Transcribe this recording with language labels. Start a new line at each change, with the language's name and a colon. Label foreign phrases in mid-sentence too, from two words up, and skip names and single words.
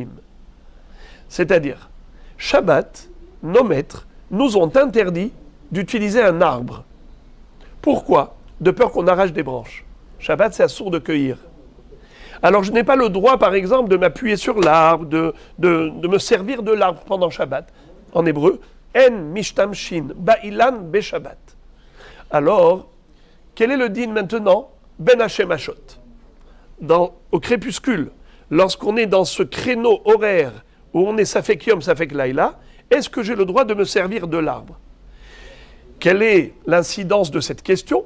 French: C'est-à-dire, Shabbat, nos maîtres, nous ont interdit d'utiliser un arbre. Pourquoi? De peur qu'on arrache des branches. Shabbat, c'est assourd de cueillir. Alors je n'ai pas le droit, par exemple, de m'appuyer sur l'arbre, de me servir de l'arbre pendant Shabbat. En hébreu,
Hebrew: אין משתמשין באילן בשבת.
French: Alors, quel est le din maintenant?
Hebrew: בין השמשות.
French: Au crépuscule, lorsqu'on est dans ce créneau horaire où on est
Hebrew: ספק יום, ספק לילה,
French: est-ce que j'ai le droit de me servir de l'arbre? Quelle est l'incidence de cette question?